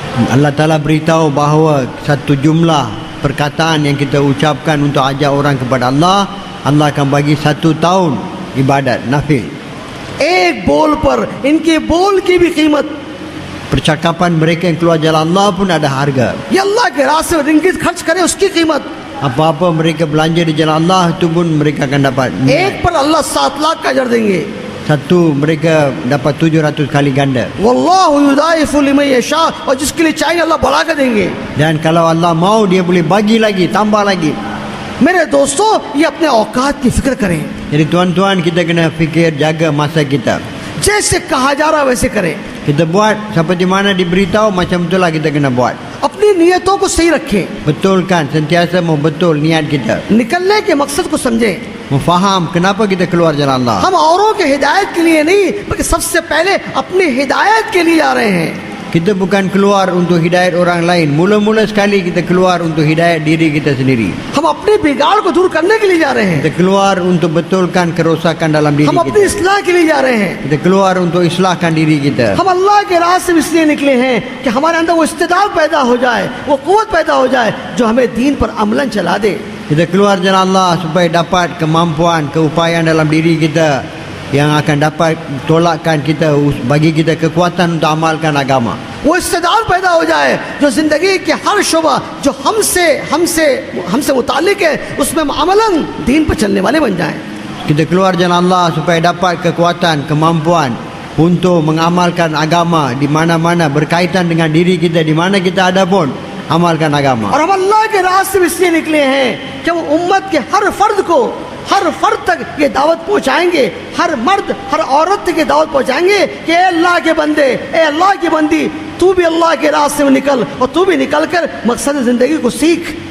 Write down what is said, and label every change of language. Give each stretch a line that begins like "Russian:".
Malay: Allah Ta'ala beritahu bahawa satu jumlah perkataan yang kita ucapkan untuk ajak orang kepada Allah, Allah akan bagi 1 tahun ibadat nafil.
Hindi: एक बोल पर, इनके बोल की भी कीमत
Malay: percakapan mereka yang keluar jalan Allah pun ada harga.
Hindi: ये अल्लाह के रास्ते में रिंगित खर्च करें उसकी कीमत,
Malay: Apa-apa mereka belanja di jalan Allah itu pun mereka akan dapat.
Hindi: एक पर अल्लाह 7 लाख का अजर देंगे।
Malay: Satu mereka dapat 700 kali ganda.
Arabic: वल्लाहु युदाइफु लिमन यशा,
Hindi: और जिसके लिए चाहिए अल्लाह बढ़ा कर देंगे।
Malay: Dan kalau Allah mau dia boleh bagi lagi, tambah lagi.
Hindi: मेरे दोस्तों, ये अपने औकात की फिक्र करें,
Malay: Jadi tuan-tuan kita kena fikir jaga masa kita.
Hindi: जैसे कहा जा रहा है वैसे करें,
Malay: Kita buat seperti mana diberitahu macam itulah kita kena buat.
Hindi: अपनी नियतों को सही रखें,
Malay: Betulkan, sentiasa mau betul niat kita.
Hindi: निकलने के मकसद को समझें।
Malay: Memfaham kenapa kita keluar jalan Allah.
Hindi: हम औरों के हिदायत के लिए नहीं, बल्कि सबसे पहले अपनी हिदायत के लिए जा रहे हैं।
Malay: Kita bukan keluar untuk hidayat orang lain. Mula-mula sekali kita keluar untuk hidayat diri kita sendiri.
Hindi: हम अपने बिगाड़ को दूर करने के लिए जा रहे हैं,
Malay: Kita keluar untuk betulkan kerosakan dalam diri
Hindi: हम अपनी
Malay: kita.
Hindi: इस्लाह के लिए जा रहे हैं।
Malay: Kita keluar untuk islahkan diri kita.
Hindi: हम अल्लाह के रास्ते में इसलिए निकले हैं कि हमारे अंदर वो इस्तेदाद पैदा हो जाए, वो कुव्वत पैदा हो जाए जो हमें दीन पर अमलन चला दे।
Malay: Kita keluar jalan Allah supaya dapat kemampuan, keupayaan dalam diri kita yang akan dapat tolakkan kita, bagi kita kekuatan untuk amalkan agama.
Hindi: वो इस्तेदाद पैदा हो जाए जो जिंदगी के हर शोबा जो हमसे हमसे हमसे मुतालिक है उसमें हम अमलन दीन पर चलने वाले बन जाएं।
Malay: Kita keluar jalan Allah supaya dapat kekuatan, kemampuan untuk mengamalkan agama di mana-mana berkaitan dengan diri kita, di mana kita ada pun amalkan agama.
Hindi: और हम अल्लाह के रास्ते में इसलिए निकले हैं कि वो उम्मत के हर फर्द तक ये दावत पहुंचाएंगे, हर मर्द हर औरत तक ये दावत पहुंचाएंगे कि ए अल्लाह के बंदे, ए अल्लाह की बंदी, तू भी अल्लाह के रास्ते में निकल और तू भी निकल कर मकसद जिंदगी को सीख।